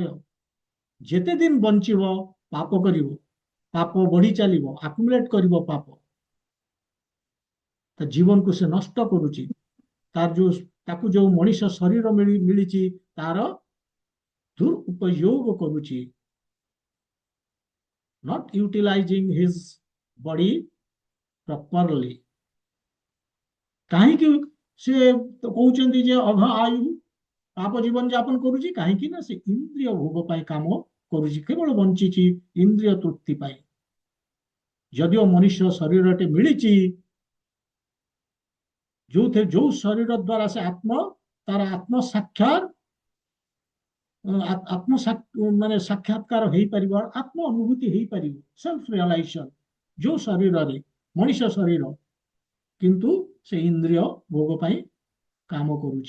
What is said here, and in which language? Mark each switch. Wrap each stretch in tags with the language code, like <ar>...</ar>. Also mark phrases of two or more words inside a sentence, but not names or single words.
<or>ଯେତେ ଦିନ ବଞ୍ଚିବ ପାପ କରିବ, ପାପ ବଢି ଚାଲିବ, ଆକୁମୁଲେଟ କରିବ ପାପ। ତା ଜୀବନକୁ ସେ ନଷ୍ଟ କରୁଛି। ତାର ଯୋଉ ତାକୁ ଯୋଉ ମଣିଷ ଶରୀର ମିଳିଛି ତାର ଦୁରୁପଯୋଗ କରୁଛି।</or> <en>not utilizing his body properly।</en> <or>କାହିଁକି ସେ କହୁଛନ୍ତି ଯେ ଅଘ ଆୟୁ? ପାପ ଜୀବନ ଯାପନ କରୁଛି କାହିଁକି ନା ସେ ଇନ୍ଦ୍ରିୟ ଭୋଗ ପାଇଁ କାମ କରୁଛି, କେବଳ ବଞ୍ଚିଛି ଇନ୍ଦ୍ରିୟ ତୃପ୍ତି ପାଇଁ। ଯଦିଓ ମନୁଷ୍ୟ ଶରୀରଟେ ମିଳିଛି, ଯୋଉ ଶରୀର ଦ୍ୱାରା ସେ ତାର ଆତ୍ମ ସାକ୍ଷାତ ମାନେ ସାକ୍ଷାତକାର ହେଇପାରିବ, ଆତ୍ମ ଅନୁଭୂତି ହେଇପାରିବ,</or> <en>self realization,</en> <or>ଯୋଉ ଶରୀରରେ ମଣିଷ ଶରୀର କିନ୍ତୁ ସେ ଇନ୍ଦ୍ରିୟ ଭୋଗ ପାଇଁ କାମ କରୁଛି।</or>